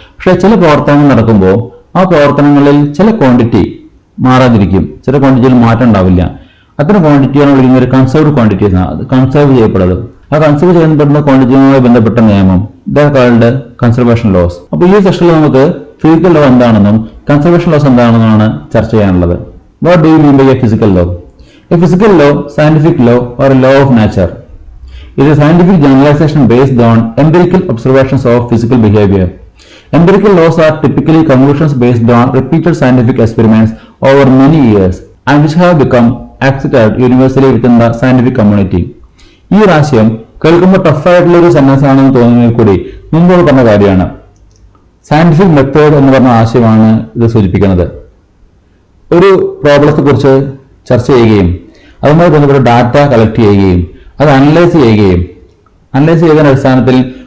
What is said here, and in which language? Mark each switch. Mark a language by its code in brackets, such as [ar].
[ml] പക്ഷേ ചില പ്രവർത്തനങ്ങൾ നടക്കുമ്പോൾ ആ പ്രവർത്തനങ്ങളിൽ ചില ക്വാണ്ടിറ്റി മാറാതിരിക്കും, ചില ക്വാണ്ടിറ്റിയിൽ മാറ്റം ഉണ്ടാവില്ല. അത്തരം ക്വാണ്ടിറ്റിയാണ് വിളിക്കുന്ന ഒരു കൺസർവ്ഡ് ക്വാണ്ടിറ്റീസ് ആണ്. അത് കൺസർവ് ചെയ്യപ്പെടുന്നത്. ആ കൺസർവ് ചെയ്യപ്പെടുന്ന ക്വാണ്ടിറ്റിയുമായി ബന്ധപ്പെട്ട നിയമം ഇതാ കൺസർവേഷൻ ലോസ്. അപ്പോൾ ഈ സെഷനിൽ നമുക്ക് ഫിസിക്കൽ ലോ എന്താണെന്നും കൺസർവേഷൻ ലോസ് എന്താണെന്നുമാണ് ചർച്ച ചെയ്യാനുള്ളത്. [en] What do you mean by a physical law? A physical law, scientific law or a law of nature is a scientific generalization based on empirical observations of physical behavior. Empirical laws are typically conclusions based on repeated scientific experiments over many years and which have become accepted universally within the scientific community. [ml] ഈ ഒരു ആശയം കേൾക്കുമ്പോൾ ടഫായിട്ടുള്ള ഒരു sentence ആണെന്ന് തോന്നുന്നതിൽ കൂടി മുമ്പോട് പറഞ്ഞ കാര്യമാണ്. Scientific method എന്ന് പറഞ്ഞ ആശയമാണ് ഇത് സൂചിപ്പിക്കുന്നത്. ഒരു പ്രോബ്ലത്തെ കുറിച്ച് ചർച്ച ചെയ്യുകയും അതുമായി ബന്ധപ്പെട്ട ഡാറ്റ കളക്ട് ചെയ്യുകയും അത് അനലൈസ് ചെയ്യുന്നതിന്റെ അടിസ്ഥാനത്തിൽ